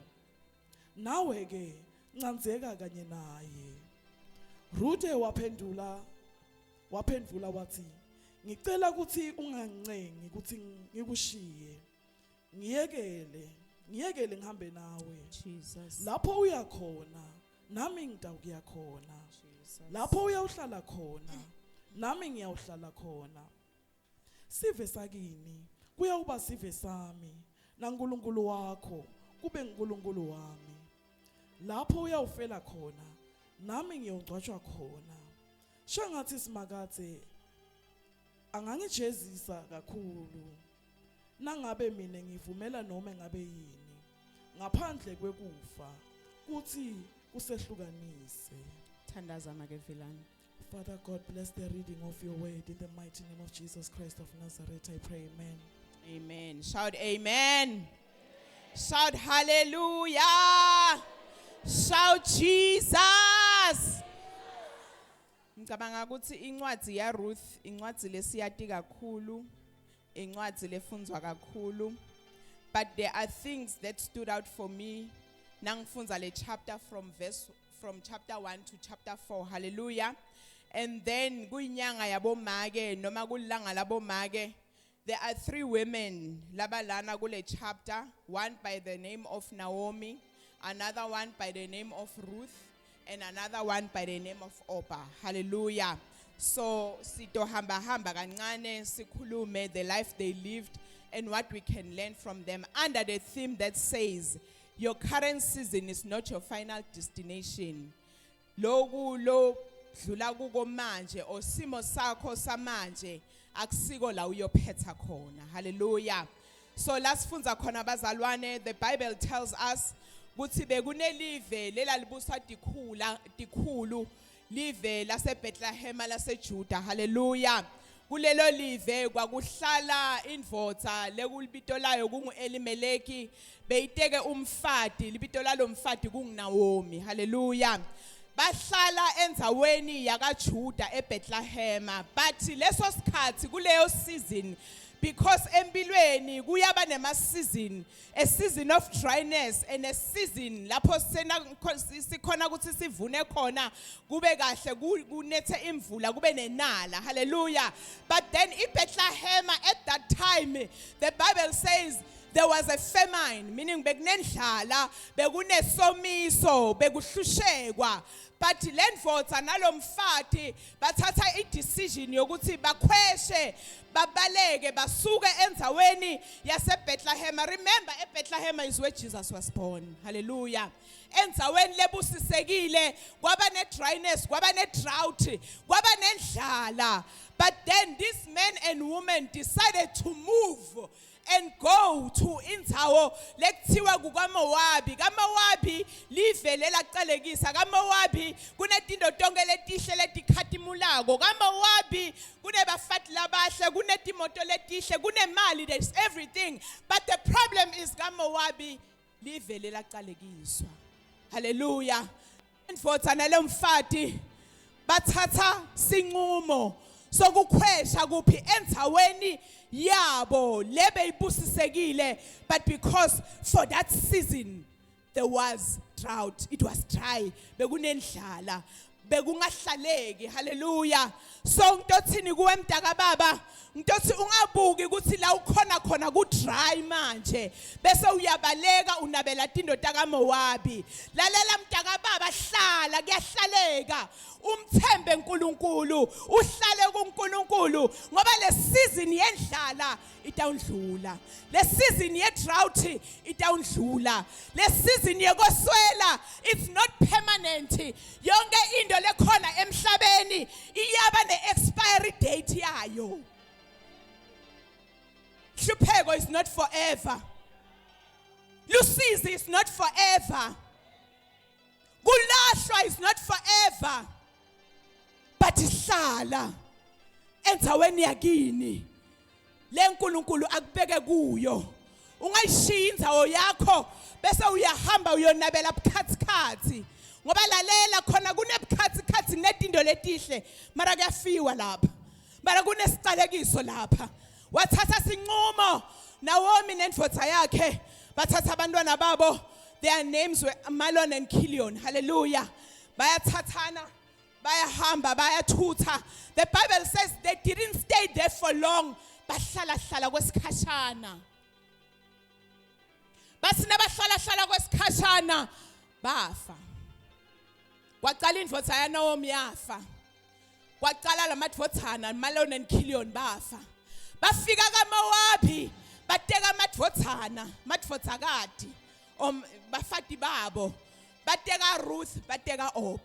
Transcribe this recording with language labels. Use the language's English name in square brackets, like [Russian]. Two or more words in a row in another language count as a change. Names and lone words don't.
[Swati] Nawe ke ncanzeka kanye naye." Ruthi waphendula wathi, "Ngicela ukuthi ungancengi ukuthi ngikushiye. Ngiyekele ngihambe nawe. Jesus. Lapho uya khona nami ngitawuya khona. Lapho uyawuhlala khona nami ngiyawuhlala khona. Sive sakini kuyawuba sive sami, naNkulunkulu wakho kube nguNkulunkulu wami. Lapho uyawufela khona nami ngiyongcwatshwa khona." Shangathi simakathe angangijezisa kakhulu nangabe mina ngivumela noma ngabe yini ngaphandle kwekufa kuthi kusehlukanise. Thandaza makevilani. [English] Father God, bless the reading of your word in the mighty name of Jesus Christ of Nazareth. I pray, amen. Amen. Shout amen. Shout hallelujah. Shout Jesus. [Swati] Ngicabanga ukuthi incwadi ya Ruth, incwadi lesiyati kakhulu, incwadi lefundzwa kakhulu. [English] But there are things that stood out for me. [Swati] Nangifundza le chapter [English] from chapter 1 to chapter 4. [Swati] Hallelujah. [English] And then [Swati] kuyinyanga yabomake noma kulanga labomake. [English] There are 3 women [Swati] labalana kule chapter, [English] one by the name of Naomi, another one by the name of Ruth, and another one by the name of Orpah. Hallelujah. So [Swati] sito hamba kancane sikhulume [English] the life they lived and what we can learn from them under the theme that says your current season is not your final destination. [Swati] Loku lo dlula kuko manje o simo sakho samanje akusiko la uyophetha khona. Hallelujah. So lasifundza khona bazalwane, [English] the Bible tells us [Swati] ukuthi bekunelive lelalibuswa dikhulu live lase Bethlehem lase Judah. Hallelujah. Kulelo live kwakuhlala indvodza lekulibito layo kungu Elimeleki, beyiteke umfati, libito lalo mfati kungu Naomi. Hallelujah. Bahlala endzaweni yakaJuda eBethlehem, but leso sikhathi kuleyo season, because empilweni kuyaba nema season, [English] a season of dryness and a season [Swati] lapho sikhona ukuthi sivune khona kube kahle kunethe imvula kube nenala. Hallelujah. [English] But then in Bethlehem at that time, the Bible says there was a famine, meaning [Swati] bekunendlala, bekunesomiso, bekuhlushekwa. But lendvodza nalomfati bathatha i-decision yokuthi bakhweshe babaleke basuke endzaweni yase Bethlehem. [English] Remember, Bethlehem is where Jesus was born. Hallelujah. [Swati] Endzaweni lebusisekile kwaba ne dryness, kwaba ne drought, kwaba nendlala. [English] But then this men and women decided to move and go to [Swati] indzawo lekuthiwa kukaMowabi. KaMowabi live lelaqalekisa. KaMowabi kunetinto tonke letihle letikhatimulako. KaMowabi kunebafati labahle, kunetimoto letihle, kunemali, [English] there's everything. But the problem is KaMowabi [Swati] live lelaqalekiswa. [English] Hallelujah. [Swati] Indvodza nalomfati bathatha sinqumo sokukhwesha kuphi endzaweni yabo lebe ibusisekile. [English] But because for that season there was drought, it was dry, [Swati] bekunendlala, bekungahlaleki. Hallelujah. So ngitothini kuwe mdaka baba, ngitothi ungabuki ukuthi la ukhona khona ku dry manje bese uyabaleka unabela tindo takaMowabi. Lalela mdaka baba, hlala kuyahlaleka, umthembe uNkulunkulu, uhlale kuNkulunkulu ngoba le season yendlala itawundlula, le season ye drought itawundlula, le season yekoswela [English] it's not permanent. [Swati] Yonke into lekhona emhlabeni iyaba ne [English] expiry date [Swati] yayo. [English] Hlupheko is not forever. Lusizi is not forever. Kulahlwa is not forever. [Swati] But hlala endzaweni yakini le nkulunkulu akubeke kuyo. Ungayishiya indzawo yakho bese uyahamba uyonabela bukhazikhazi. Ngoba lalela khona kunebukhazikhazi netinto letihle mara kuyafiwa lapha. Mara kunesicalekiso lapha. Wathatha sinqumo Naomi nendvodza yakhe, bathatha abantwana babo, [English] their names were Mahlon and Chilion. Hallelujah. [Swati] Bayathathana, bayahamba, bayathutha. [English] The Bible says they didn't stay there for long. [Swati] Bahlala kwesikhashana. Basina bahlala kwesikhashana bafa. Kwaqala indvodza ya Naomi yafa. Kwaqala lamadvodzana Mahlon and Chilion bafa. Bafika kaMowabi bateka madvodzakati bafati babo, bateka Ruth, bateka Orpah.